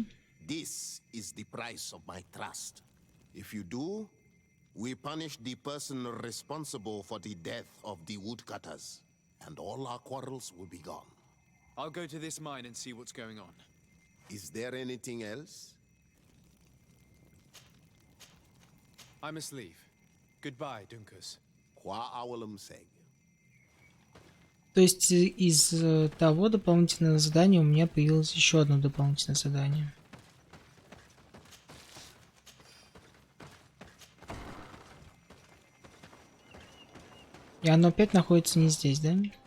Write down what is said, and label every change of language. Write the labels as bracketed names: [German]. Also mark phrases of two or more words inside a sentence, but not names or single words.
[English] This is the price of my trust. If you do, we punish the person responsible for the death of the woodcutters, and all our quarrels will be gone. I'll go to this mine and see what's going on. Is there anything else? I must leave. Goodbye, Dunkus. Qua awalum seg. [Russian] То есть из того дополнительного задания у меня появилось еще одно дополнительное задание. И оно опять находится не здесь, да?